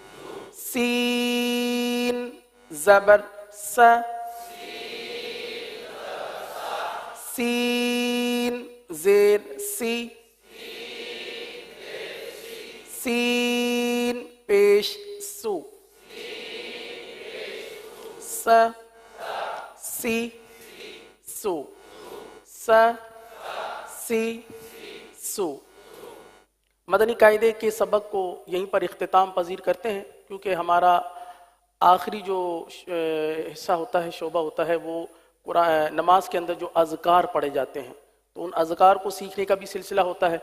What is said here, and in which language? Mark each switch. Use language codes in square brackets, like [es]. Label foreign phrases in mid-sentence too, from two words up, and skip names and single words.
[ur] سین زبر س، سین زیر سی، سین پیش سو، س سی سو س سی سو. مدنی قاعدے کے سبق کو یہیں پر اختتام پذیر کرتے ہیں، کیونکہ ہمارا آخری جو حصہ ہوتا ہے، شعبہ ہوتا ہے، وہ نماز کے اندر جو اذکار پڑھے جاتے ہیں، تو ان اذکار کو سیکھنے کا بھی سلسلہ ہوتا ہے.